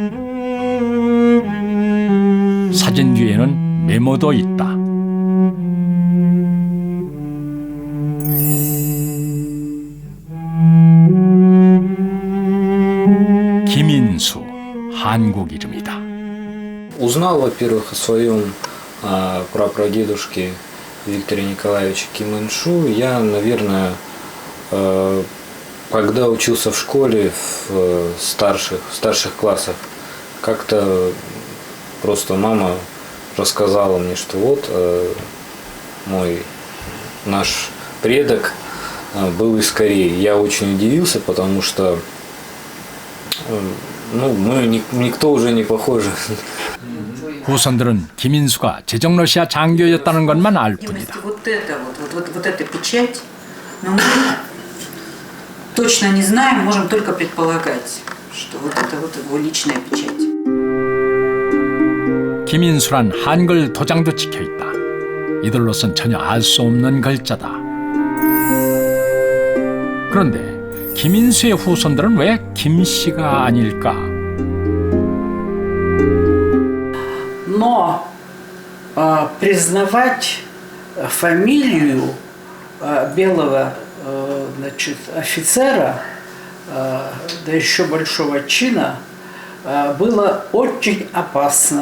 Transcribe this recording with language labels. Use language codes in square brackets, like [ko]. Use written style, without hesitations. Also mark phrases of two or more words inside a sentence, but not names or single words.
[ko] 사진 뒤에는 메모도 있다. 김인수, 한국 이름이다. [ru] Узнал, во-первых, о своем прапрадедушке Викторе Николаевиче Ким Ин Шу. Я, наверное, когда учился в школе в старших классах, как-то просто мама рассказала мне, что вот наш предок был из Кореи. Я очень удивился, потому что мы никто уже не похожи. [ko] 후손들은 김인수가 제정 러시아 장교였다는 것만 알 뿐이다. [ru] Вот эта печать, но мы точно не знаем, можем только предполагать, что вот это вот его личная печать. [ko] 김인수란 한글 도장도 찍혀 있다. 이들로선 전혀 알 수 없는 글자다. 그런데 김인수의 후손들은 왜 김씨가 아닐까? [ru] Но признавать фамилию белого офицера, да еще большого чина, было очень опасно.